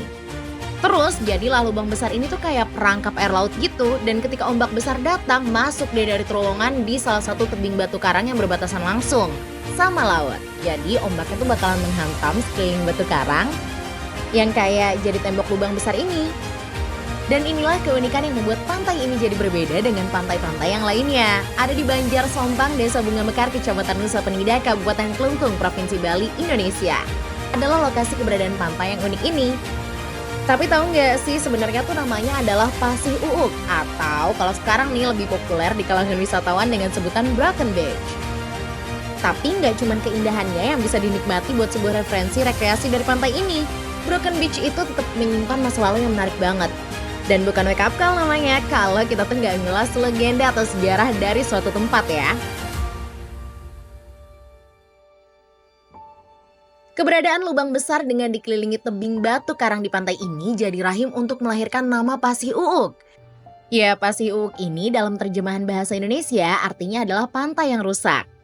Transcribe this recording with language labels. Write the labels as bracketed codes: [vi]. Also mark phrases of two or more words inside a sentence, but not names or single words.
[id] Terus jadilah lubang besar ini tuh kayak perangkap air laut gitu, dan ketika ombak besar datang masuk deh dari terowongan di salah satu tebing batu karang yang berbatasan langsung sama laut. Jadi ombaknya tuh bakalan menghantam sekeliling batu karang yang kayak jadi tembok lubang besar ini. Dan inilah keunikan yang membuat pantai ini jadi berbeda dengan pantai-pantai yang lainnya. Ada di Banjar Sompang, Desa Bunga Mekar, Kecamatan Nusa Penida, Kabupaten Kelungkung, Provinsi Bali, Indonesia. Adalah lokasi keberadaan pantai yang unik ini. Tapi tahu nggak sih sebenarnya tuh namanya adalah Pasih Uuk, atau kalau sekarang nih lebih populer di kalangan wisatawan dengan sebutan Broken Beach. Tapi nggak cuma keindahannya yang bisa dinikmati buat sebuah referensi rekreasi dari pantai ini. Broken Beach itu tetap menyimpan masa lalu yang menarik banget. Dan bukan [en] wake up call [id] namanya kalau kita tuh nggak ngelas legenda atau sejarah dari suatu tempat ya. Keberadaan lubang besar dengan dikelilingi tebing batu karang di pantai ini jadi rahim untuk melahirkan nama Pasih Uuk. Ya, Pasih Uuk ini dalam terjemahan bahasa Indonesia artinya adalah pantai yang rusak.